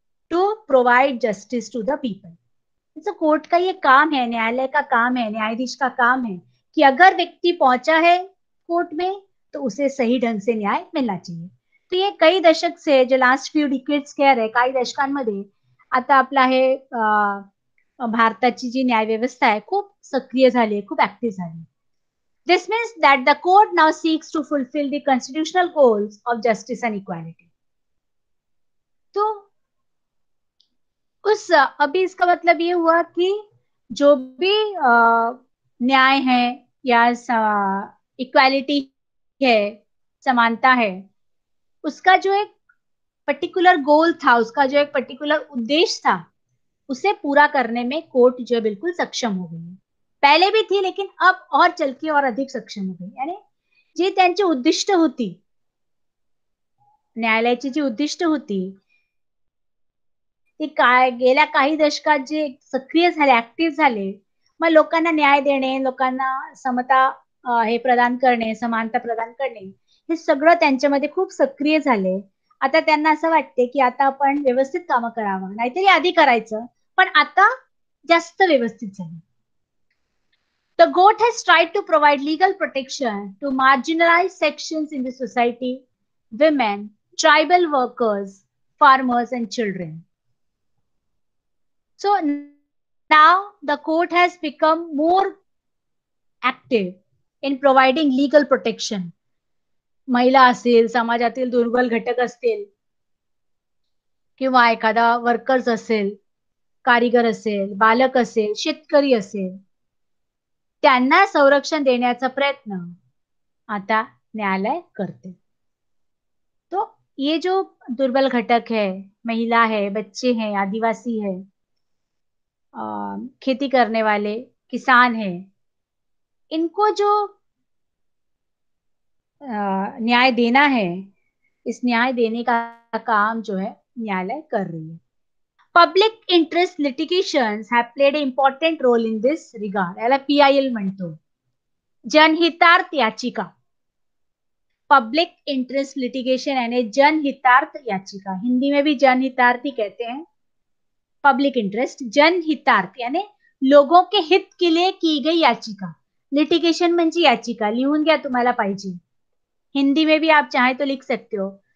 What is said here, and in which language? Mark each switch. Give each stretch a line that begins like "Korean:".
English: To provide justice to the people.
Hindi: तो court का ये काम है, न्यायालय का काम है, न्यायाधीश का काम है कि अगर व्यक्ति पहुंचा है कोर्ट में तो उसे सही ढंग से न्याय मिलना चाहिए। तो ये कई दशक से, जो लास्ट फ्यू डिकेड्स कह रहे,
Marathi: काही दशकांमध्ये आता आपला हे भारताची जी न्याय व्यवस्था आहे खूप सक्रिय झाली आहे, खूप ऍक्टिव्ह झाली.
English: This means that the court now seeks to fulfill the constitutional goals of justice and equality.
Hindi: तो उस अभी इसका मतलब ये हुआ कि जो भी न्याय है या इक्वालिटी है, समानता है, उसका जो एक पर्टिकुलर गोल था, उसका जो एक पर्टिकुलर उद्देश्य था, उसे पूरा करने में कोर्ट जो बिल्कुल सक्षम हो गई. पहले भी थी लेकिन अब और चल के और अधिक सक्षम हो गई.
Marathi: यानी जी त्यांची उद्दिष्ट होती, न्यायालयाची जी उद्दिष्ट होती ती काय गेल्या काही दशकात जे सक्रिय झाले, ऍक्टिव्ह झाले, मग लोकांना न्याय देणे, लोकांना समता हे प्रदान करणे, समानता प्रदान करणे, हे सगळं त्यांच्यामध्ये खूप सक्रिय झाले. आता त्यांना असं वाटते की आता आपण व्यवस्थित कामं करावं, नाहीतरी आधी करायचं, पण आता जास्त व्यवस्थित झालं.
English: The court has tried to provide legal protection to marginalized sections in the society, women, tribal workers, farmers and children. So now the court has become more active in providing legal protection.
Marathi: महिला असेल, समाजातील दुर्बल घटक असतील, किंवा एखादा workers असेल, कारीगर असेल, बालक असेल, शेतकरी असेल, त्यांना संरक्षण देण्याचा प्रयत्न आता न्यायालय करते.
Hindi: तो ये जो दुर्बल घटक है, महिला है, बच्चे हैं, आदिवासी है, खेती करने वाले किसान हैं, इनको जो न्याय देना है, इस न्याय देने का काम जो है न्यायालय कर रही है.
English: Public interest litigations have played a important role in this regard.
Marathi: याला PIL म्हणतो, जनहितार्थ याचिका.
Hindi: पब्लिक इंटरेस्ट लिटिगेशन यानी जनहितार्थ याचिका, हिंदी में भी जनहितार्थ ही कहते हैं. पब्लिक इंटरेस्ट, जनहितार्थ यानी लोगों के हित के लिए की गई याचिका.
Marathi: लिटिगेशन म्हणजे याचिका. लिहून घ्या, तुम्हाला पाहिजे.
Hindi: हिंदी में भी आप चाहें तो लिख सकते हो.